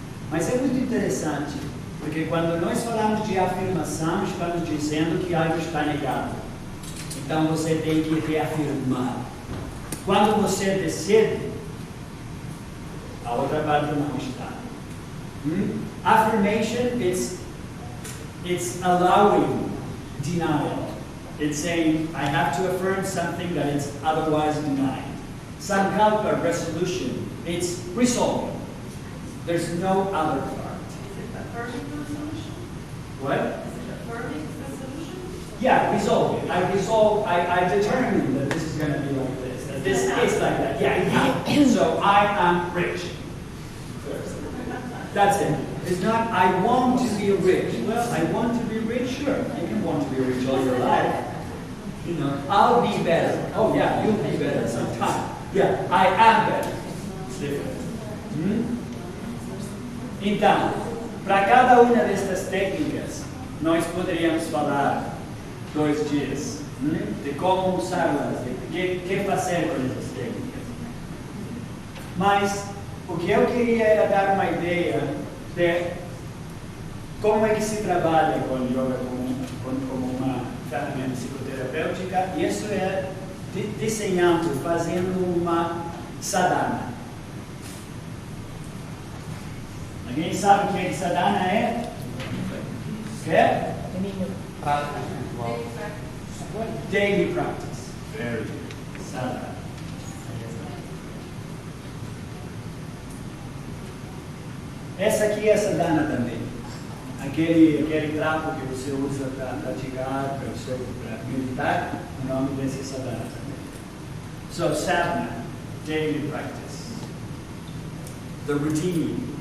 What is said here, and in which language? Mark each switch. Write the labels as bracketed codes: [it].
[pt] Mas é muito interessante, porque quando nós falamos de afirmação, estamos dizendo que algo está negado. Então você tem que reafirmar. Quando você decide, a outra parte não está. [en] Affirmation, it's allowing denial. It's saying, I have to affirm something that is otherwise denied. Sankalpa, resolution, it's resolving. There's no other part. Is it affirming the solution? What? Is it affirming the solution? Yeah, resolving. I determine that this is going to be like this, that this is like that. Yeah. So I am rich. That's it. It's not, I want to be rich. Well, I want to be rich, sure. You can want to be rich all your life. You know, I'll be better. Oh yeah, you'll be better sometime. Yeah, I am better. It's different. [pt] Então, para cada uma destas técnicas, nós poderíamos falar 2 dias de como usá-las, de que fazer com essas técnicas. Mas o que eu queria era dar uma ideia de como é que se trabalha com yoga como uma ferramenta psicoterapêutica. E isso é desenhando, fazendo uma sadhana. Alguém sabe o que sadhana é? O que? [en] Daily practice. Very good. Sadhana. [pt] Essa aqui é sadhana também. Aquele trapo que você usa para praticar, para meditar, o nome desse sadhana também. [en] So, sadhana, daily practice. The routine.